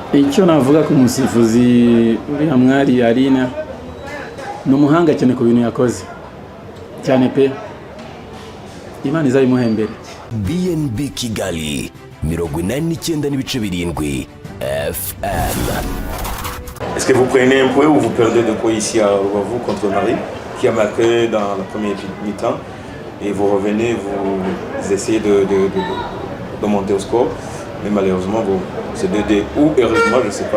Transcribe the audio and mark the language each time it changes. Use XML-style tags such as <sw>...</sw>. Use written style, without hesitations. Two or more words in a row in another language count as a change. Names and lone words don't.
<rw>icyo navuga ku musifuzi uriya mwari Aline ni umuhanga cyane ku bintu yakoze cyane pe, Imana izayimuhembere. BNB Kigali 89.7 FM.</rw> <fr>Est-ce que vous prenez un point ou vous perdez de points ici à Rubavu contre Marie, qui a marqué dans la première mi-temps, et vous revenez, vous essayez de monter au score, mais malheureusement c'est 2-2 ou heureusement, je ne sais pas.</fr>